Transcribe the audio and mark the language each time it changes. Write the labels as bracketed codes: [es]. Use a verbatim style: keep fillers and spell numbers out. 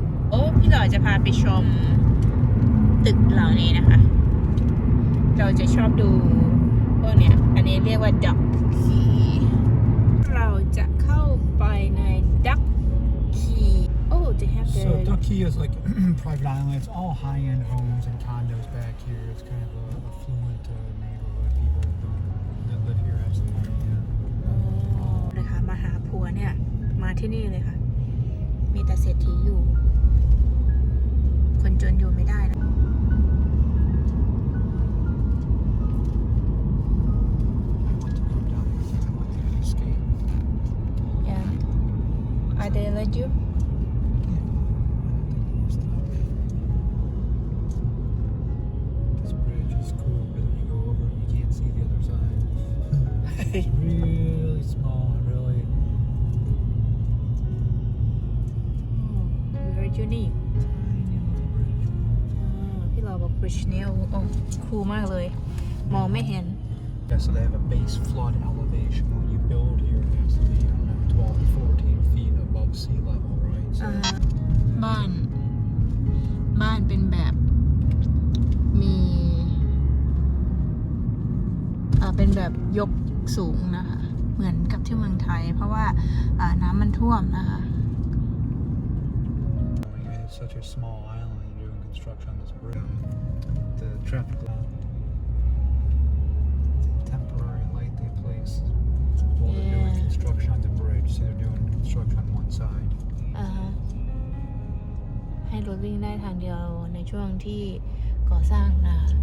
[th] โอ้พี่หล่อจะพาไปชมตึกเหล่านี้นะคะ เราจะชอบดูพวกเนี้ยอันนี้เรียกว่าดักคีเราจะเข้าไปในดักคีโอ้ [en] they have the So Duck Key is like private island. It's all high-end homes and condos back here. It's kind of a affluent uh, neighborhood. People don't- that live here have some money. Yeah. [th] นะคะมหาผัวเนี่ย มาที่นี่เลยค่ะ มีแต่เศรษฐีอยู่ คนจนอยู่ไม่ได้นะ [en] I went to come down here because I wanted to escape Did you? This bridge is cool because when you go over it, you can't see the other side. It's really small and really. Oh, very unique. [th] ที่เราบอก bridge เนี่ยโอ้คูลมากเลยมองไม่เห็น [en] Yeah, so they have a base flood elevation when you build here. It has to be, I don't know, twelve to fourteen feet above sea level, right? So [th] อ่าบ้านบ้านเป็นแบบมีอ่าเป็นแบบยกสูงนะคะเหมือนกับที่เมืองไทยเพราะว่าอ่าน้ำมันท่วมนะคะ [en] when you have such a small island, you're doing construction on this bridge. The traffic light, the temporary light they place while they're doing Yeah. construction on the bridge. So they're doing construction on one side. [th] อ่าฮะให้รถวิ่งได้ทางเดียวในช่วงที่ก่อสร้างนะ